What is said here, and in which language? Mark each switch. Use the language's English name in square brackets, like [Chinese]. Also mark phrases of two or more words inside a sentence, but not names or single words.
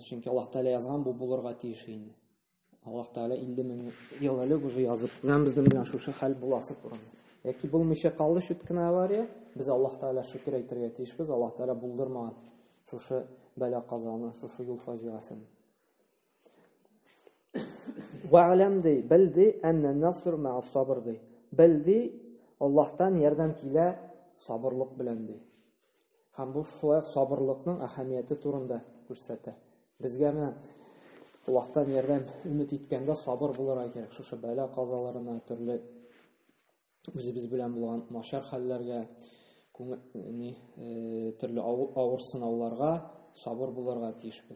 [Tatar] Чөнки Аллаһ Тәгалә язган, бу булырга тиеш инде. Аллаһ Тәгалә 50 мең ел элек уже язып, безнең белән шушы хәл буласы турында. Яки булмыйча калды шут кына авария, без Аллаһ Тәгалә шөкер әйтергә тиешбез. Аллаһ Тәгалә булдырмаган шушы бәла казаны, шушы юл фаҗигасын. [Arabic] Вa'lam ди, bildi أن النصر مع الصبر ди. [Tatar] Bildi Аллаһтан ярдәм килә сабырлык белән ди. Һәм бу шулай сабырлыкның әһәмияте турында күрсәтә. Безгә менә Аллаһтан ярдәм өмет иткәндә сабыр булырга кирәк. Шушы бәла казаларына, төрле үзебез белән булган начар хәлләргә, төрле авыр сынауларга сабыр булырга тиешбез.